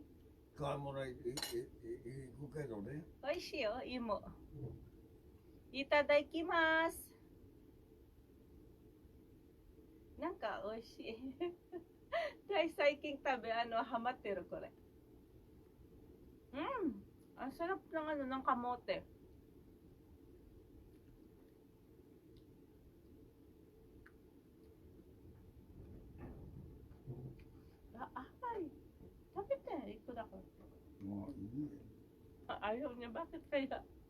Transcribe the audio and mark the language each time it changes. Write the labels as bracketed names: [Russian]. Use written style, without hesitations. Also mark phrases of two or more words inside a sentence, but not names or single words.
[Japanese] 買い物行くけどね。美味しいよ、芋。いただきます。なんか美味しい。最近ハマってるこれ。 [Filipino] ang sarap ng kamote. Ay, bakit ikot ako. Ayaw niya, bakit kaya?